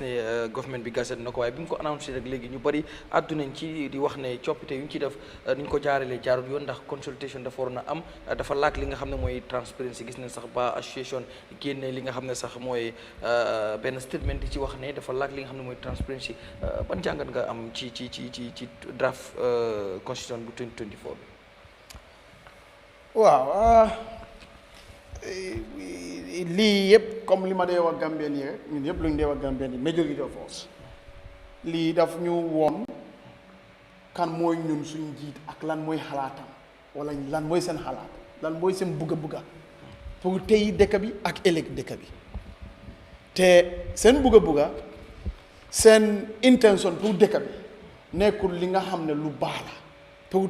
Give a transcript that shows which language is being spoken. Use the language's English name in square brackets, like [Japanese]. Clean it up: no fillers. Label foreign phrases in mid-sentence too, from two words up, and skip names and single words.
[Wolof] ne government bi gazette na ko waaye bi ñu ko annoncé rek léegi ñu bari àddunañ ci di wax ne coppite yu ñu ci def ni ñu ko jaaralee jaarul yoon ndax consultation dafa waroon a am dafa laak li nga xam ne mooy transparency gis nañ sax ba association génne li nga xam ne sax mooy benn statement di ci wax ne dafa laak li nga xam ne mooy transparency ban jàngat nga am ci [English] draft constitution [Wolof] bu 2024 bi. waaw lii yëpp comme li ma dee wax Gambien yi rek ñun yëpp lu ñu dee wax Gambien yi [English] majority of us [Wolof] lii daf ñu woon kan mooy ñun suñ jiit ak lan mooy xalaatam wala lan mooy seen xalaat lan mooy seen bugga pour tey dëkk bi ak ëllëg dëkk bi te seen bugga seen intention pour dëkk bi nekkul li nga xam ne lu baax la pour